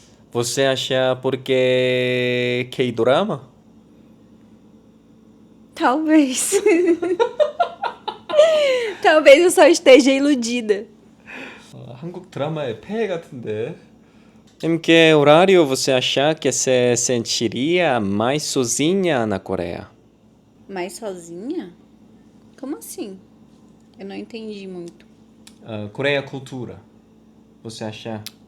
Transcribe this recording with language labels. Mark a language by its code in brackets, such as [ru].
[pt] Você acha porque K-drama? Talvez. Talvez eu só esteja iludida. [ko] 한국 드라마의 폐해 같은데. [pt] Em que horário você acha que se sentiria mais sozinha na Coreia? Mas sozinha? Como assim? Eu não entendi muito. Coreia cultura. Você acha?